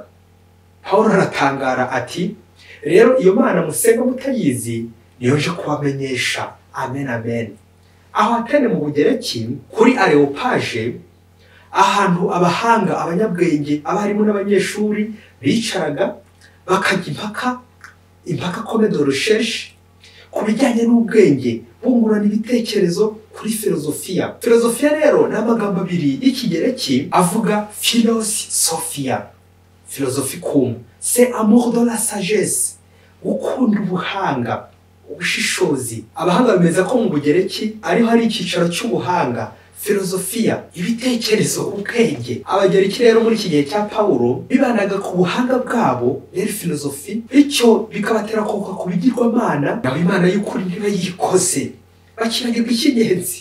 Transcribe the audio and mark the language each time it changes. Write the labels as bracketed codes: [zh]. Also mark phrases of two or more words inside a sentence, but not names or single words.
[rw] Paulo aratangara ati rero iyo Mana musenga mutayizi niyo nje kubamenyesha. Amen. Aho Atene mu Bugereki kuri Areopage, ahantu abahanga, abanyabwenge, abarimu n'abanyeshuri bicaraga bakajya impaka [fr] comme de recherche [rw] ku bijyanye n'ubwenge, bungurana ibitekerezo kuri filozofiya. Filozofiya rero ni amagambo abiri y'ikigereki avuga philosophia, philosophicum, [fr] c'est amour de la sagesse, [rw] gukunda ubuhanga, ubushishozi. Abahanga bemeza ko mu Bugereki ariho hari icyicaro cy'ubuhanga, filozofiya, ibitekerezo, ubwenge. Abagereki rero muri iki gihe cya Paulo bibanaga ku buhanga bwabo, rero filozofi, bityo bikabatera koka ku bigirwamana, naho Imana y'ukuri ntibayikoze, bakibagirwa icy'ingenzi.